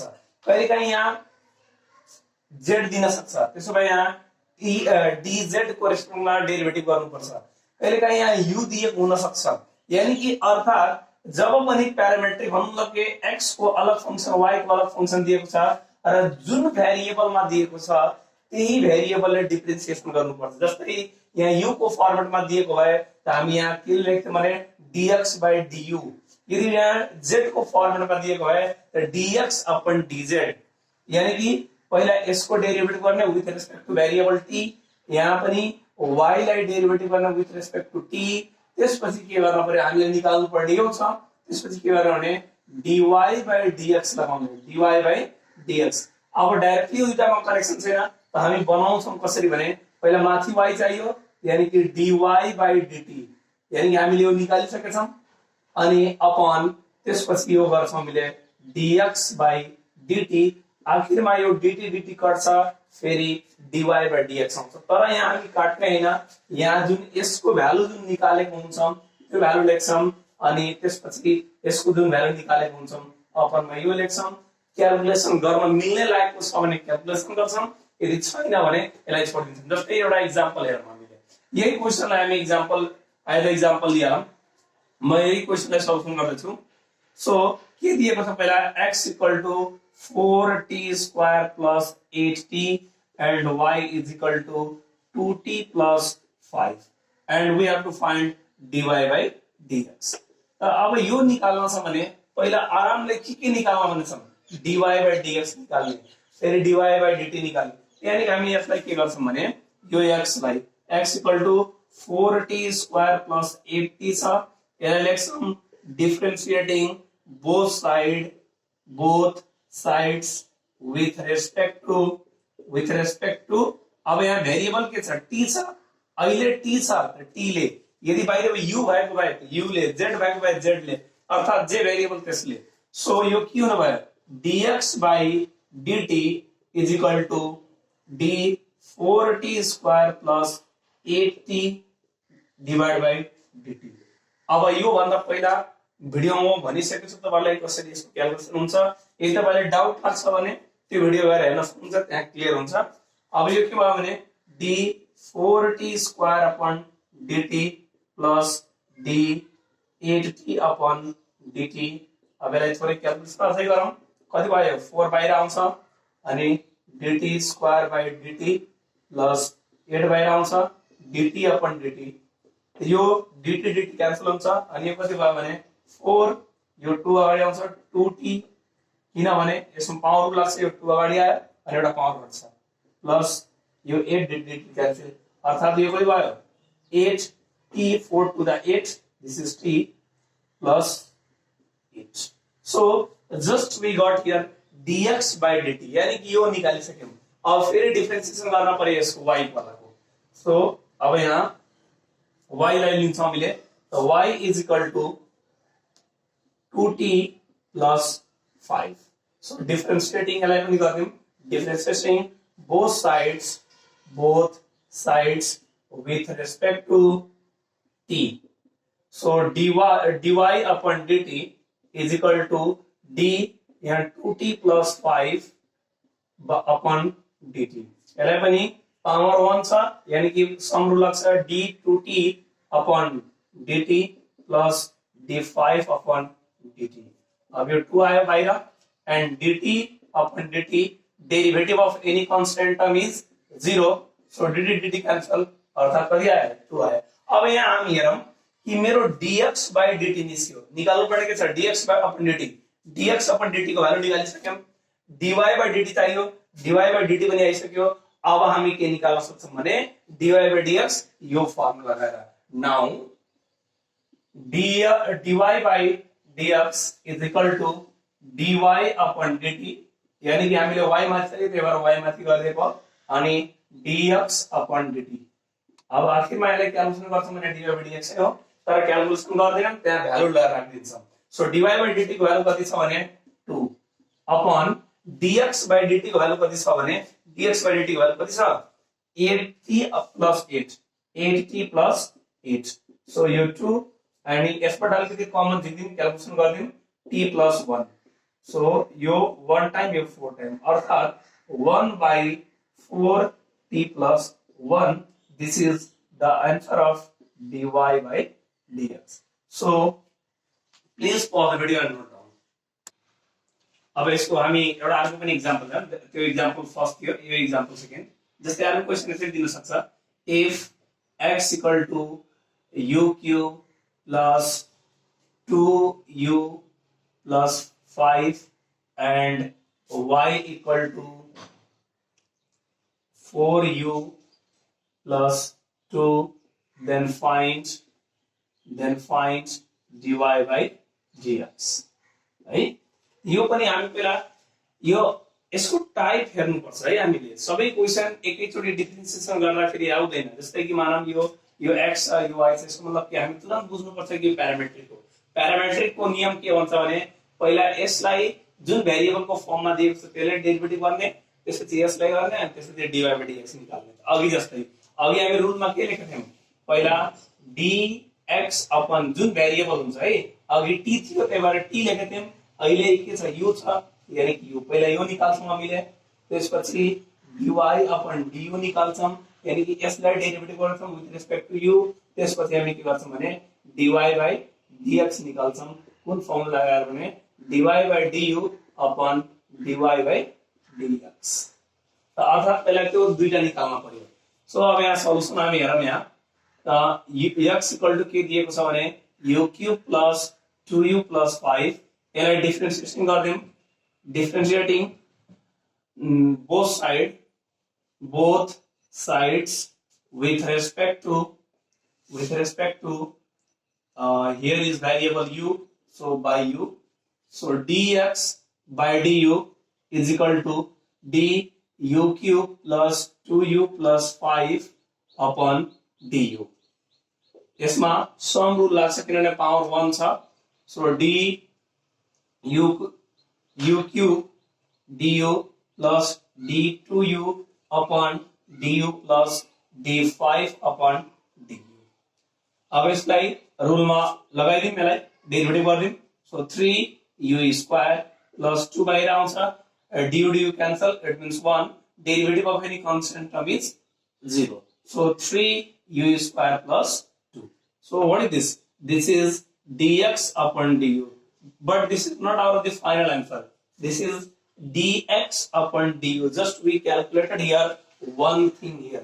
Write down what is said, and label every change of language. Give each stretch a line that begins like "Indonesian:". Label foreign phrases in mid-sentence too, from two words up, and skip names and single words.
Nepali: कहिलेकाहीँ यहाँ z दिन सक्छ त्यसो भए यहाँ dz को रेस्पेक्टमा डेरिभेटिभ गर्नुपर्छ कहिलेकाहीँ यहाँ u दिएको हुन सक्छ यानी कि अर्थात जब पनि प्यारामेट्रिक मतलब के x को अलग फंक्शन y को अलग फंक्शन दिएको छ र जुन भेरिएबलमा दिएको छ त्यही भेरिएबलले डिफरेन्सिएसन गर्नुपर्छ। जस्तै यहाँ u को फर्मेटमा दिएको भए त हामी यहाँ के लेख्छौं भने
English: dx by du
Nepali: यदि यहाँ z को फर्मेटमा दिएको भए त dx अपन dz यानी कि पहिला यसको डेरिभेटिभ गर्ने
English: with respect to variable t
Nepali: यहाँ पनि y लाई डेरिभेटिभ गर्ने
English: with respect to t
Nepali: त्यसपछि के गर्न पर्यो हामीले निकाल्नु पर्ने यो छ त्यसपछि के गर्ने भने
English: dy by dx
Nepali: लगाउने
English: dy by dx।
Nepali: अब डाइरेक्टली दुईटामा कनेक्सन छैन त हामी बनाउँछौं कसरी भने पहिला माथि y चाहियो यानी कि
English: dy by dt
Nepali: यानी कि हामीले यो निकालिसकेका छौं अनि अपन त्यसपछि यो गर्छौं हामीले
English: dx by dt
Nepali: आखिरमा यो dt कट्छ फेरि
English: dy by dx
Nepali: आउँछ तर यहाँ हामी काट्ने हैन यहाँ जुन यसको भ्यालु जुन निकालेको हुन्छ त्यो भ्यालु लेख्छौं अनि त्यसपछि यसको जुन भ्यालु निकालेको हुन्छ अपनमा यो लेख्छौं क्याल्कुलेसन गर्न मिल्ने लागेको छ भने क्याल्कुलेसन गर्छौं यदि छैन भने यसलाई छोडिदिन्छौं। जस्तै एउटा एक्जाम्पल हेरौँ हामीले यही क्वेशनलाई हामी एक्जाम्पल लियौं म यही क्वेशनलाई सल्युसन गर्दैछु। सो के दिएको छ पहिला x
English: equal to 4t square plus 8t and y is equal to 2t plus 5 and we have to find dy by dx.
Nepali: अब यो निकाल्न छ भने पहिला आरामले के निकाल्न भने छ
English: dy by dx
Nepali: निकाल्ने, फेरि
English: dy by dt
Nepali: निकाल्ने. यानी हामी यसलाई के गर्छौं भने यो x लाई
English: x equal to 4t square plus 8t
Nepali: छ, यसलाई लेख्छौं
English: differentiating both sides with respect to
Nepali: अब यहाँ भेरिएबल के छ t छ, अहिले t छ त t ले यदि बाहिर u भएको भए u ले, z भएको भए z ले, अर्थात जे भेरिएबल त्यसले. सो यो के हुन भयो
English: dx by dt is equal to d 4t square plus 8t divided by dt.
Nepali: अब यो भन्दा पहिला भिडियोमा भनिसकेको छु तपाईलाई कसरी यसको क्याल्कुलेसन हुन्छ. यदि तपाईलाई डाउट लाग्छ भने त्यो भिडियो गएर हेर्न सक्नुहुन्छ, त्यहाँ क्लियर हुन्छ. अब यो के भयो भने
English: d 4t square upon dt plus d 8t upon dt.
Nepali: अब यसलाई थोरै क्याल्कुलेसन अझै गरौँ. कति भयो 4 बाहिर आउँछ अनि
English: dt square by dt plus
Nepali: 8 बाहिर आउँछ
English: dt upon dt.
Nepali: यो dt dt क्यान्सल हुन्छ अनि यो कति भयो भने 4, यो 2 अगाडि आउँछ 2t, किनभने यसमा पावर लाग्छ, यो 2 अगाडि आयो अनि एउटा पावर घट्छ प्लस यो 8 dt क्यान्सल, अर्थात यो कति भयो
English: 8t 4 to the 8, this is t plus 8. So just we got here dx by dt,
Nepali: यानी कि यो निकालिसक्यौं. अब फेरि डिफरेन्सिएसन गर्न पर्यो यसको y वालाको. सो अब यहाँ y लाई लिन्छौं हामीले, त
English: y is equal to 2t plus 5. So differentiating
Nepali: यसलाई पनि गर्दियौं,
English: differentiating both sides with respect to t. So dy upon dt is equal to d यहाँ 2t plus 5 upon dt.
Nepali: यसलाई पनि पावर 1 छ, यानी कि सम रुल लाग्छ
English: d 2t upon dt plus d 5 upon dt.
Nepali: अब यो 2 आयो बाहिर
English: and dt upon dt derivative of any constant term is 0. So dt cancel,
Nepali: अर्थात कति आयो 2 आयो. अब यहाँ हामी हेरौं कि मेरो
English: dx by dt
Nepali: निस्क्यो, निकाल्नु परेको छ
English: dx by upon dt. dx upon dt
Nepali: को भ्यालु निकालिसक्यौं,
English: dy by dt चाहियो, dy by dt
Nepali: पनि आइसक्यो. अब हामी के निकाल्न सक्छौं भने
English: dy by dx
Nepali: यो फर्मुला लगाएर.
English: now dy by dx is equal to dy upon dt,
Nepali: यानी कि हामीले y माथि चाहिँ त्यही भएर y माथि गरिदिएको अनि
English: dx upon dt.
Nepali: अब आखिरमा यसलाई क्याल्कुलेसन गर्छौं भने
English: dy by dx
Nepali: हो, तर क्याल्कुलेसन गर्दैनौं, त्यहाँ भ्यालु लगाएर राखिदिन्छौं. सो
English: dy by dt
Nepali: को भ्यालु कति छ भने
English: 2 upon dx by dt
Nepali: को भ्यालु कति छ भने
English: dx by dt
Nepali: को भ्यालु कति छ
English: 8t plus 8t plus 8.
Nepali: सो यो 2 अनि यसबाट अलिकति कमन झिक्दियौं, क्याल्कुलेसन गर्दियौं
English: t plus 1.
Nepali: सो यो 1 टाइम यो 4 टाइम, अर्थात
English: 1 by 4t plus 1. This is the answer of dy by dx. So please pause the video and note down.
Nepali: अब यसको हामी एउटा अर्को पनि एक्जाम्पल छ, त्यो
English: example first
Nepali: थियो, यो
English: example second.
Nepali: जस्तै अर्को क्वेशन यसरी दिन सक्छ,
English: if x equal to u cube plus 2u plus 5 and y equal to 4u plus 2, then find dy by dx.
Nepali: है यो पनि हामी पहिला यो यसको टाइप हेर्नु पर्छ है. हामीले सबै क्वेशन एकैचोटी डिफरेन्सिएसन गर्दाखेरि आउँदैन. जस्तै कि मानव यो x यो y छ, यसको मतलब के हामी तुरन्त बुझ्नु पर्छ कि प्यारामेट्रिक को नियम के भन्छ भने पहिला यसलाई जुन भेरिएबल को फर्ममा दिएको छ त्यसलाई डेरिभेटिभ गर्ने, त्यसपछि यसलाई गर्ने अनि त्यसपछि
English: dy by dx
Nepali: निकाल्ने. अघि जस्तै अघि हामी रुलमा के लेखेका थियौं, पहिला dx अपन जुन भेरिएबल हुन्छ है, अघि t थियो त्यही भएर t लेखेका थियौं, अहिले के छ u छ, यानी कि u पहिला यो निकाल्छौं हामीले, त्यसपछि
English: dy upon du
Nepali: निकाल्छौं, यानी कि यसलाई डेरिभेटिभ गर्छौं
English: with respect to u,
Nepali: त्यसपछि हामी के गर्छौं भने
English: dy by dx
Nepali: निकाल्छौं. कुन फर्मुला लगाएर भने
English: dy by du upon dy by dx.
Nepali: तो अर्थात पहले त्यो दुईटा निकाल्न पर्यो। सो अब यहाँ सल्युसन हामी हेरौँ। यहाँ
English: x equal to
Nepali: के दिएको छ भने
English: u cube plus 2u plus 5,
Nepali: यसलाई डिफरेन्सिएसन गर्दियौं।
English: डिफरेन्सिएटिङ both sides with respect to here is variable u, so by u, so dx by du is equal to du cube plus 2u plus 5 upon du।
Nepali: यसमा सम रुल लाग्छ किनभने पावर 1 छ।
English: सो du cube du plus d2u upon du plus d5 upon du।
Nepali: अब यसलाई रुलमा लगाइदिउँ, यसलाई डेरिभेटिभ गर्दिउँ। सो
English: 3u square plus 2
Nepali: बाहिर आउँछ,
English: du cancel, it means 1, derivative of any constant term is 0, so 3u square plus 2। so what is this? This is dx upon du, but this is not our the final answer, this is dx upon du, just we calculated here one thing here।